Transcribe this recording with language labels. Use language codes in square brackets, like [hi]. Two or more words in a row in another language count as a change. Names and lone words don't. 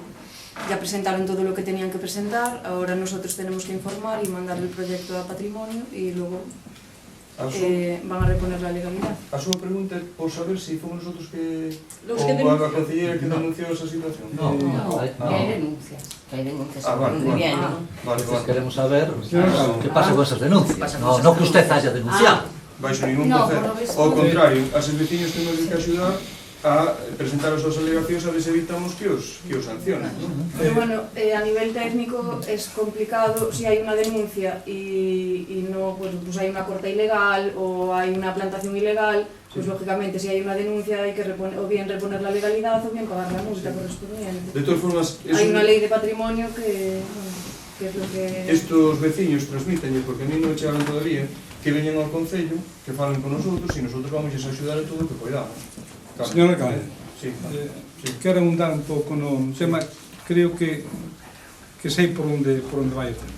[es] Ya presentaron todo lo que tenían que presentar, ahora nosotros tenemos que informar y mandar el proyecto a patrimonio y luego van a reponer la legalidad. [gl] A súa pregunta é por saber se fomos nosotros que... [es] Los [gl] ou que a concelleira que [es] denunció esa situación. No, Que hay denuncias. Que hay denuncias. Vale, Muy bien, vale. ¿no? Vale, Pues vale. queremos saber qué pasa con esas denuncias. No que usted haya denunciado. [gl] Baixo ningún [es] No, [gl] concepto. [es] por lo visto- [gl] Ao contrario, as veciños temos que axudar a presentar as súas alegacións a ver se evitamos que os sancionen, ¿no? [es] Pero bueno, a nivel técnico es complicado si hay una denuncia y no, pues hay una corta ilegal o hay una plantación ilegal, pues lógicamente si hay una denuncia hay que o bien reponer la legalidad o bien pagar la multa correspondiente. De todas formas, Hay una ley de patrimonio que es lo que... [gl] estos veciños transmiten, porque a mí non chegaron todavía, que veñan ao Concello, que falen con nosotros e nosotros vamos a axudar en todo o que podamos. [es] Claro. Señor alcalde, Sí. [gl] quero abundar un pouco no tema, creo que sei por onde vai o tema.